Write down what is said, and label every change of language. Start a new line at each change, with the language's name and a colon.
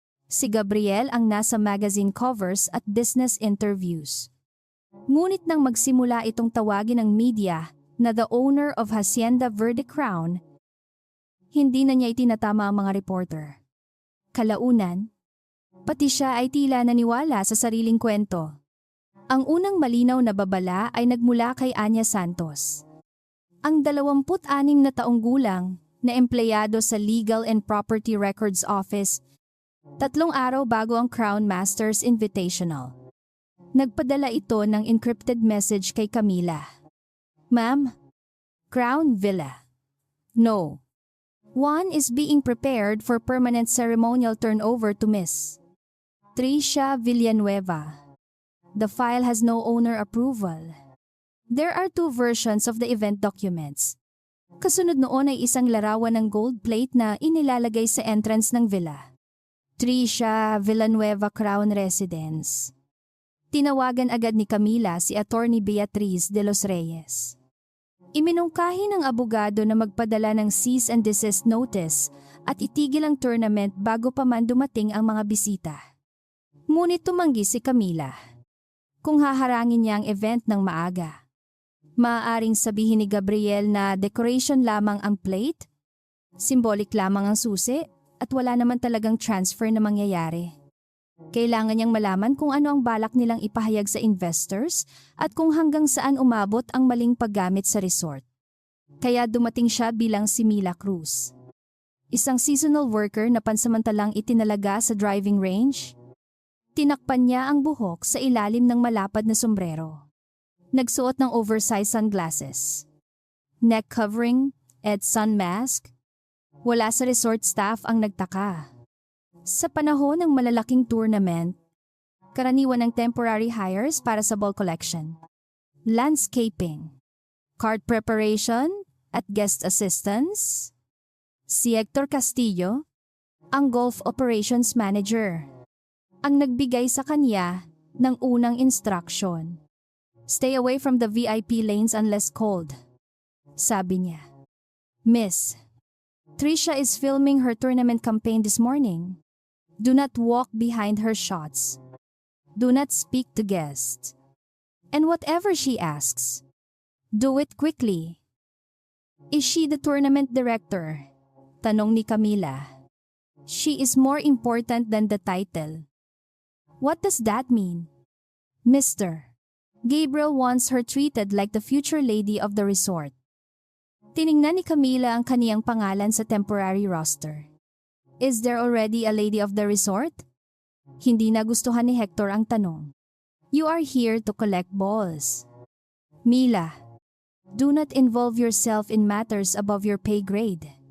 Filipino: Si Gabriel ang nasa magazine covers at business interviews. Ngunit nang magsimula itong tawagin ng media na
English: the owner of Hacienda Verde Crown,
Filipino: hindi na niya itinatama ang mga reporter. Kalaunan, pati siya ay tila naniwala sa sariling kwento. Ang unang malinaw na babala ay nagmula kay Anya Santos, ang 26 na taong gulang na empleyado sa Legal and Property Records Office, 3 araw bago ang Crown Masters Invitational. Nagpadala ito ng encrypted message kay Camila.
English: Ma'am, Crown Villa, No. 1 is being prepared for permanent ceremonial turnover to Miss Trisha Villanueva. The file has no owner approval. There are 2 versions of the event documents.
Filipino: Kasunod noon ay isang larawan ng gold plate na inilalagay sa entrance ng villa. Trisha Villanueva Crown Residence. Tinawagan agad ni Camila si Attorney Beatriz de los Reyes. Iminungkahi ng abogado na magpadala ng cease and desist notice at itigil ang tournament bago pa man dumating ang mga bisita. Ngunit tumanggi si Camila. Kung haharangin niya ang event ng maaga, maaaring sabihin ni Gabriel na decoration lamang ang plate, symbolic lamang ang susi, at wala naman talagang transfer na mangyayari. Kailangan niyang malaman kung ano ang balak nilang ipahayag sa investors at kung hanggang saan umabot ang maling paggamit sa resort. Kaya dumating siya bilang si Mila Cruz. Isang seasonal worker na pansamantalang itinalaga sa driving range. Tinakpan niya ang buhok sa ilalim ng malapad na sombrero. Nagsuot ng oversized sunglasses, neck covering, at sun mask. Wala sa resort staff ang nagtaka. Sa panahon ng malalaking tournament, karaniwan ng temporary hires para sa ball collection, landscaping, card preparation, at guest assistance. Si Hector Castillo, ang golf operations manager, ang nagbigay sa kanya ng unang instruction.
English: Stay away from the VIP lanes unless called.
Filipino: Sabi niya,
English: Miss, Trisha is filming her tournament campaign this morning. Do not walk behind her shots. Do not speak to guests. And whatever she asks, do it quickly. Is she the tournament director?
Filipino: Tanong ni Camila.
English: She is more important than the title. What does that mean? Mr. Gabriel wants her treated like the future lady of the resort.
Filipino: Tiningnan ni Camila ang kaniyang pangalan sa temporary roster.
English: Is there already a lady of the resort?
Filipino: Hindi nagustuhan ni Hector ang tanong.
English: You are here to collect balls. Mila, do not involve yourself in matters above your pay grade.